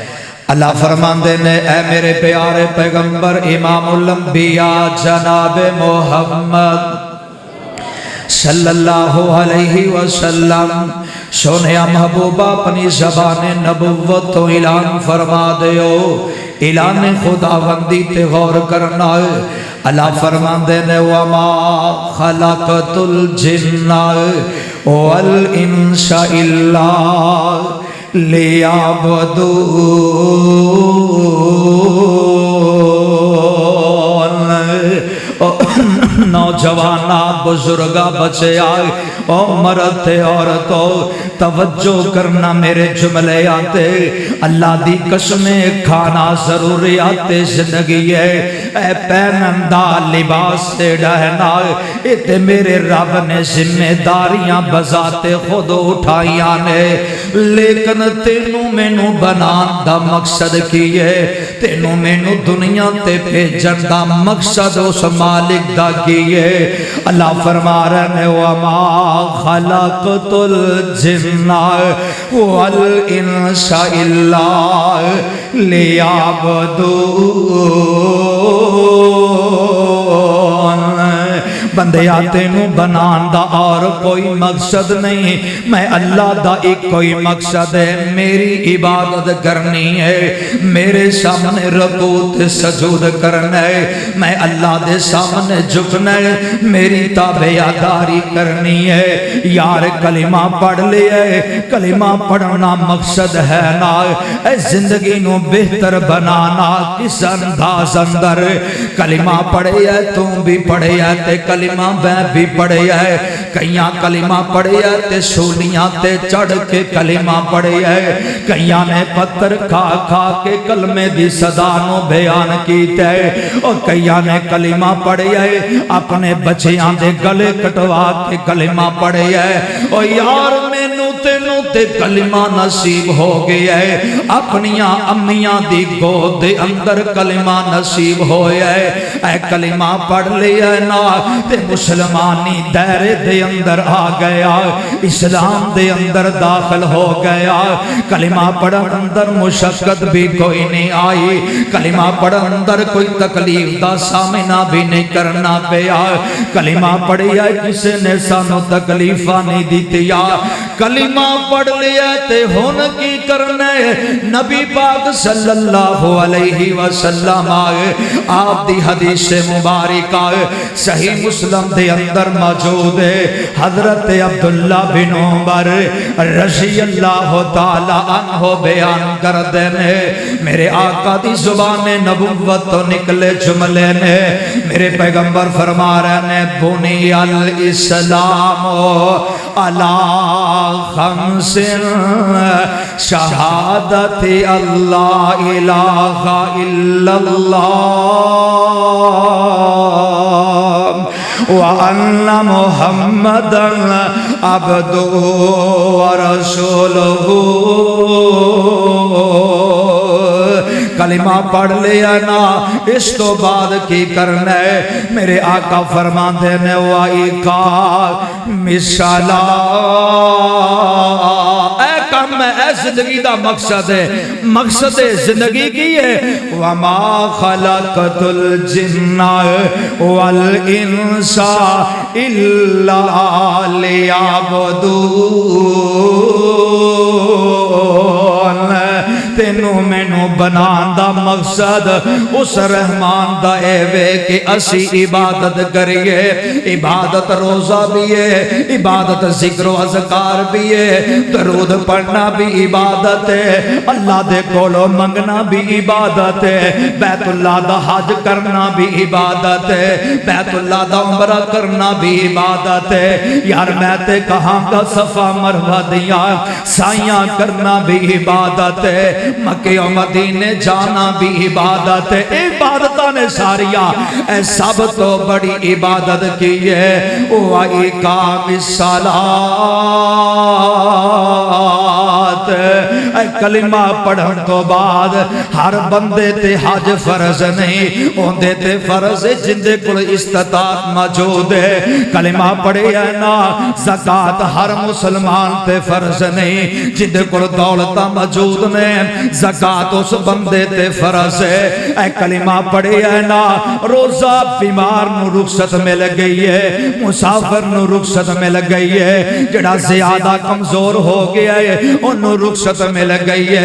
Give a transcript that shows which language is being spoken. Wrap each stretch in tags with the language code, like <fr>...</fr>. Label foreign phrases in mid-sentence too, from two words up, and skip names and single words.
<pa>اللہ فرماندے نے اے میرے پیارے پیغمبر امام الانبیاء جناب محمد</pa> <ar>صلی اللہ علیہ وسلم،</ar> <pa>سونے محبوبہ اپنی زبان نبوت تو اعلان فرما دیو، اعلان خداوندی تے غور کرنا ہے۔ اللہ فرماندے نے</pa> <ar>وَمَا خَلَقْتُ الْجِنَّ وَالْإِنسَ إِلَّا لِيَعْبُدُونَ۔</ar> <pa>نوجوانہ بزرگا بچے آئے او مرد عورتوں توجہ کرنا میرے جملے آتے، اللہ دی قسمیں کھانا ضروریات زندگی ہے، اے پہنندہ لباس سے ڈہنا، اتے میرے رب نے ذمہ داریاں بذات خود اٹھائیاں نے، لیکن تینوں مینوں بنان دا مقصد کی ہے، تینوں مینوں دنیا تے بھیجن دا مقصد اس مالک دا کی ہے۔ اللہ فرما رہے</pa> <ar>وَمَا خلقت الجن والانس الا لیعبدون۔</ar> <pa>بندیا تینوں بنان دا اور کوئی مقصد نہیں، میں اللہ دا ایک کوئی مقصد ہے، میری عبادت کرنی ہے، میرے سامنے رکوع تے سجود کرنا ہے، میں اللہ دے سامنے جھکنا ہے، میری تابعداری کرنی ہے۔ یار کلمہ پڑھ لیا ہے، کلمہ پڑھنا مقصد ہے نا، اے زندگی نو بہتر بنانا کس انداز اندر؟ کلمہ پڑھے ہے تو بھی پڑھے ہے تے کلمہ میں بھی پڑھے ہے، کئیاں کلمہ پڑھے ہے تے سولیاں تے چڑھ کے کلمہ پڑھے ہے، کئیاں نے پتھر کھا کھا کے کلمے دی صدا نو بیان کیتے ہے، اور کئیاں نے کلمہ پڑھے ہے اپنے بچیاں دے گلے کٹوا کے کلمہ پڑھے ہے۔ اور یار مینوں تینوں تے کلمہ نصیب ہو گیا ہے، اپنیاں امیاں دی گود دے اندر کلمہ نصیب ہویا ہے، اے کلمہ پڑھ لیا ہے نا تے مسلمانی دائرے دے اندر آ گیا، اسلام دے اندر داخل ہو گیا۔ کلمہ پڑھن اندر مشقت بھی کوئی نہیں آئی، کلمہ پڑھن اندر کوئی تکلیف دا سامنا بھی نہیں کرنا پیا، کلمہ پڑھیا کسی نے سانو تکلیفہ نہیں دیتیا، کلمہ پڑھ لیا تے ہون کی کرنے؟ نبی پاک</pa> <ar>صلی اللہ علیہ وسلم</ar> <pa>آئے، آپ دی حدیث مبارک آئے صحیح مسلم دے اندر موجود ہے، حضرت عبداللہ بن عمر</pa> <ar>رضی اللہ تعالی عنہ</ar> <pa>بیان کر دینے، میرے آقا دی زبان نبوت تو نکلے جملے نے، میرے پیغمبر فرما رہے نے</pa> <ar>بنی الاسلام علی خمس شہادت اللہ الہ الا اللہ وَأَنَّ مُحَمَّدًا عَبْدُهُ وَرَسُولُهُ۔</ar> <pa>کلمہ پڑھ لیا نا، اس تو بعد کی کرنا ہے؟ میرے آقا فرما دینے</pa> <ar>وَإِقَامِ الصَّلَاةِ،</ar> <pa>اے کام میں اے زندگی دا مقصد ہے، مقصد زندگی کی ہے</pa> <ar>وَمَا خَلَقْتُ الْجِنَّ وَالْإِنسَ إِلَّا لِيَعْبُدُونَ۔</ar> <pa>تینوں مینوں بنان دا مقصد اس رحمان دا اے وے کہ اسی عبادت کریے، عبادت روزہ بھی ہے، عبادت ذکر و اذکار بھی ہے، درود پڑھنا بھی عبادت ہے، اللہ دے کولو منگنا بھی عبادت ہے، بیت اللہ دا حج کرنا بھی عبادت ہے، بیت اللہ دا عمرہ کرنا بھی عبادت ہے، یار میں تے کہاں کا صفا مروہ دیا سائیاں کرنا بھی عبادت ہے، مکہ و مدینے جانا بھی عبادت ہے، عبادتاں نے ساریاں اے سب تو بڑی عبادت کی ہے</pa> <ar>وَإِقَامِ الصَّلَاةِ۔</ar> <pa>اے کلمہ پڑھن تو بعد ہر بندے تے حج فرض نہیں، اوندے تے فرض جندے کل استطاعت موجود ہے، کلمہ پڑھے ہے نا، زکاة ہر مسلمان تے فرض نہیں، جندے کل دولتہ موجود نے، زکاة اس بندے تے فرض ہے، اے کلمہ پڑھے ہے نا، روزہ بیمار نو رخصت مل گئی ہے، مسافر نو رخصت مل گئی ہے، جڑا زیادہ کمزور ہو گیا ہے انہوں رخصت مل گئی ہے۔</pa>